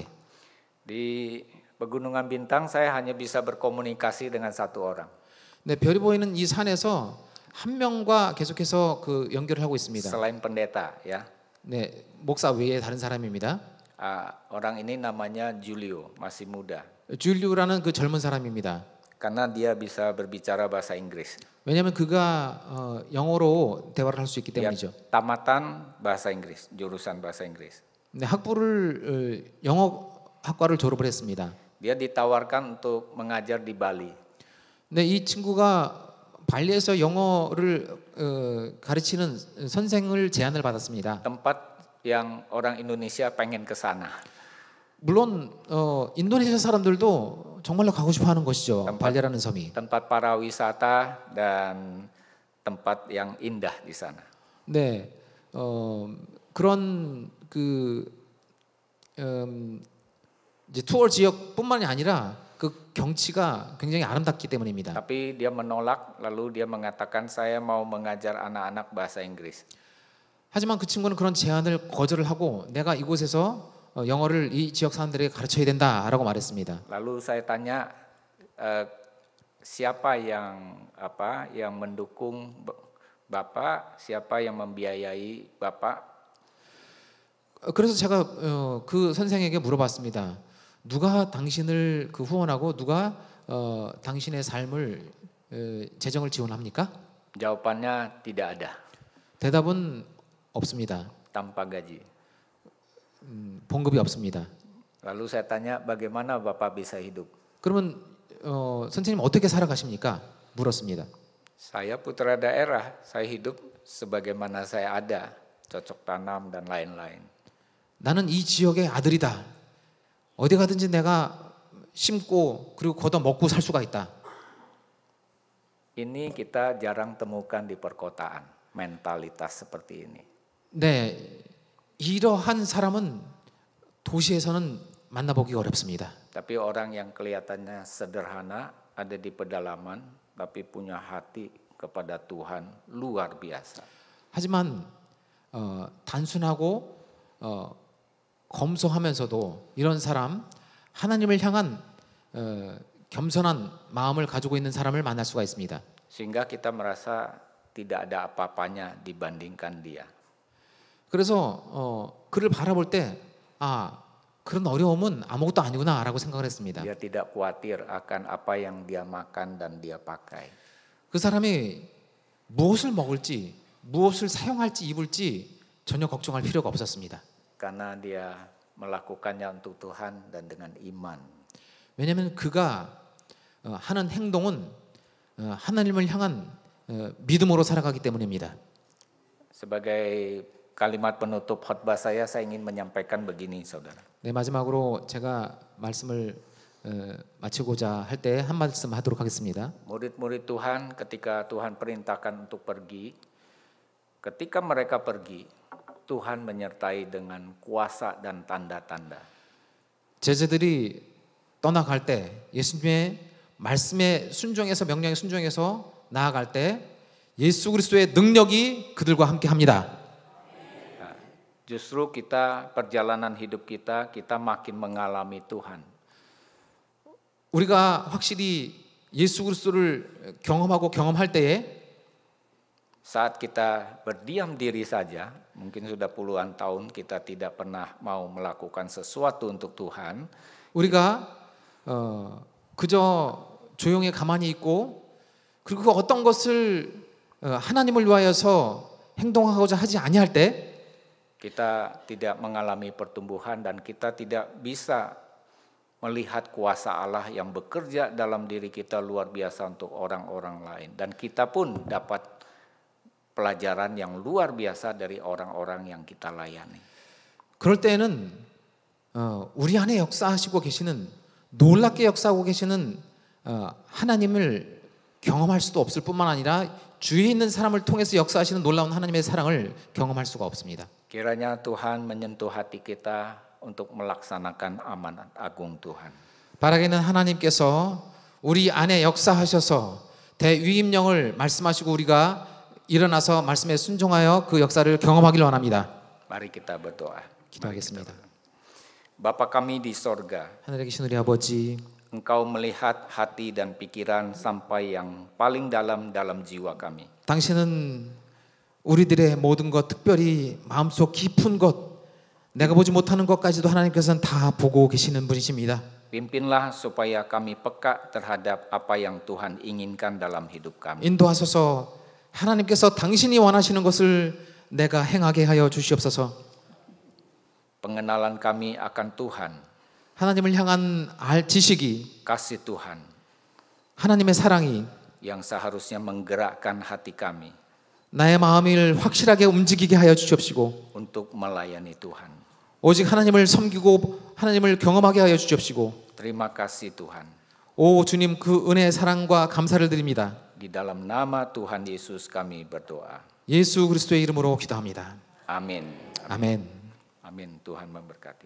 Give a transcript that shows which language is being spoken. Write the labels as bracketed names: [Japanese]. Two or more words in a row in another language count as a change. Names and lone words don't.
[Indonesian] di Pegunungan Bintang saya hanya bisa berkomunikasi dengan satu orang. [Korean] 네, 별이 보이는 이 산에서 한 명과 계속해서 그 연결을 하고 있습니다. [Indonesian] Selain pendeta, ya. [Korean] 네, 목사 외에 다른 사람입니다. [Indonesian] Orang ini namanya Julio, masih muda. [Korean] 줄리우라는 그 젊은 사람입니다. [Indonesian] Karena dia bisa berbicara bahasa Inggris. [Korean] 왜냐하면 그가 영어로 대화를 할 수 있기 [Indonesian] Dia [Korean] 때문이죠. [Indonesian] tamatan bahasa Inggris, jurusan bahasa Inggris. [Korean] 네, 학부를 영어 학과를 졸업을 했습니다. [Indonesian] Dia ditawarkan untuk mengajar di Bali. [Korean] 네, 이 친구가 발리에서 영어를 가르치는 선생을 제안을 받았습니다. [Indonesian] Tempat yang orang Indonesia pengen ke sana. [Korean] 물론 인도네시아 사람들도 정말로 가고 싶어하는 것이죠. 발리라는 섬이. [Indonesian] Tempat para wisata dan tempat yang indah di sana. [Korean] 네, 그런 그 이제 투어 지역뿐만이 아니라 그 경치가 굉장히 아름답기 때문입니다. [Indonesian] Tapi dia menolak, lalu dia mengatakan saya mau mengajar anak-anak bahasa Inggris. [Korean] 하지만 그 친구는 그런 제안을 거절을 하고 내가 이곳에서 영어를 이 지역 사람들에게 가르쳐야 된다라고 말했습니다. [Indonesian] Lalu saya tanya siapa yang mendukung Bapak, siapa yang membiayai Bapak? [Korean] 그래서 제가 그 선생에게 물어봤습니다. 누가 당신을 그 후원하고 누가 당신의 삶을 재정을 지원합니까? [Indonesian] Jawabannya tidak ada. [Korean] 대답은 없습니다. [Indonesian] Tanpa gaji. [Korean] 봉급이 없습니다. [Indonesian] Lalu saya tanya bagaimana Bapak bisa hidup? [Korean] 그러면 선생님 어떻게 살아가십니까? 물었습니다. [Indonesian] Saya putra daerah, saya hidup sebagaimana saya ada, cocok tanam dan lain-lain. [Korean] 나는 이 지역의 아들이다. 어디 가든지 내가 심고 그리고 걷어 먹고 살 수가 있다. [Indonesian] Ini kita jarang temukan di perkotaan, mentalitas seperti ini. [Korean] 네, 이러한 사람은 도시에서는 만나보기 어렵습니다. [Indonesian] Tapi orang yang kelihatannya sederhana, ada di pedalaman, tapi punya hati kepada Tuhan luar biasa. [Korean] 하지만 단순하고 검소하면서도 이런 사람, 하나님을 향한 겸손한 마음을 가지고 있는 사람을 만날 수가 있습니다. [Indonesian] Sehingga kita merasa tidak ada apa-apanya dibandingkan dia. [Korean] 그래서 그를 바라볼 때 그런 어려움은 아무것도 아니구나라고 생각을 했습니다. [Indonesian] Dia tidak khawatir akan apa yang dia makan dan dia pakai. [Korean] 그 사람이 무엇을 먹을지, 무엇을 사용할지, 입을지 전혀 걱정할 필요가 없었습니다. [Indonesian] Karena dia melakukannya untuk Tuhan dan dengan iman. [Korean] 왜냐하면 그가 하는 행동은 하나님을 향한 믿음으로 살아가기 때문입니다. [Indonesian] Sebagai kalimat penutup khotbah saya ingin menyampaikan begini, saudara. [Korean] 네, 마지막으로 제가 말씀을 마치고자 할 때 한 말씀 하도록 하겠습니다. [Indonesian] Murid-murid Tuhan ketika Tuhan perintahkan untuk pergi, ketika mereka pergi, Tuhan menyertai dengan kuasa dan tanda-tanda. [Korean] 제자들이 떠나갈 때 예수님의 말씀에 순종해서 명령에 순종해서 나아갈 때 예수 그리스도의 능력이 그들과 함께 합니다. [Indonesian] Justru kita perjalanan hidup kita makin mengalami Tuhan. [Korean] 우리가 확실히 예수 그리스도를 경험하고 경험할 때에 [Indonesian] Saat kita berdiam diri saja, mungkin sudah puluhan tahun kita tidak pernah mau melakukan sesuatu untuk Tuhan. [Korean] 우리가 그저 조용히 가만히 있고 그리고 그 어떤 것을 하나님을 위하여서 행동하고자 하지 아니할 때 [Indonesian] Kita tidak mengalami pertumbuhan dan kita tidak bisa melihat kuasa Allah yang bekerja dalam diri kita luar biasa untuk orang-orang lain. Dan kita pun dapat pelajaran yang luar biasa dari orang-orang yang kita layani. [Korean] 그럴 때에는 우리 안에 역사하시고 계시는 놀랍게 역사하고 계시는 하나님을 경험할 수도 없을 뿐만 아니라 주위에 있는 사람을 통해서 역사하시는 놀라운 하나님의 사랑을 경험할 수가 없습니다. [Indonesian] Kiranya Tuhan menyentuh hati kita untuk melaksanakan amanat agung Tuhan. [Korean] 바라기는 하나님께서 우리 안에 역사하셔서 대위임령을 말씀하시고 우리가 일어나서 말씀에 순종하여 그 역사를 경험하기를 원합니다. [Indonesian] Mari kita berdoa. [Korean] 기도하겠습니다. [Indonesian] Bapa kami di sorga, [Korean] 하늘에 계신 우리 아버지, [Indonesian] Engkau melihat hati dan pikiran sampai yang paling dalam jiwa kami. [Korean] 당신은 우리들의 모든 것, 특별히 마음속 깊은 것, 내가 보지 못하는 것까지도 하나님께서는 다 보고 계시는 분이십니다. [Indonesian] Pimpinlah supaya kami peka terhadap apa yang Tuhan inginkan dalam hidup kami. [Korean] 인도하소서. 하나님께서 당신이 원하시는 것을 내가 행하게 하여 주시옵소서. [Indonesian] Pengenalan kami akan Tuhan, [Korean] 하나님을 향한 지식이, [Indonesian] kasih Tuhan [Korean] 하나님의 사랑이 [Indonesian] yang seharusnya menggerakkan hati kami [Korean] 나의 마음을 확실하게 움직이게 하여 주시옵시고 [Indonesian] untuk melayani Tuhan. [Korean] 오직 하나님을 섬기고 하나님을 경험하게 하여 주시옵시고 [Indonesian] Terima kasih Tuhan. [Korean] 오 주님, 그 은혜의 사랑과 감사를 드립니다. [Indonesian] Di dalam nama Tuhan Yesus kami berdoa. [Korean] 예수 그리스도의 이름으로 기도합니다. [Indonesian] Amin. [Korean] 아멘. [Indonesian] Amin. Tuhan memberkati.